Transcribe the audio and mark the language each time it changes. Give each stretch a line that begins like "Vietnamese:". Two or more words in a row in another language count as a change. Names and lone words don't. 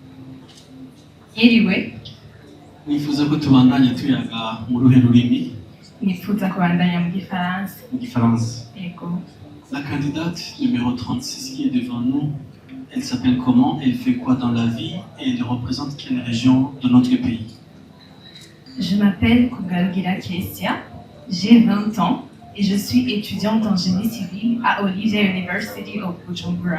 Rundi: Mwiriwe. Nifuza ko tubandanya tuyaga mu ruhe rurimi. nifuza kubandanya mu gifaransa. Mu Gifaransa. Yego.
French: La candidate numéro 36 qui est devant nous, elle s'appelle comment? Elle fait quoi dans la vie? Et elle représente quelle région de notre pays? Je m'appelle Kugarugira Kessia, j'ai 20 ans et je suis étudiante en génie civil à Olivia University of Bujumbura.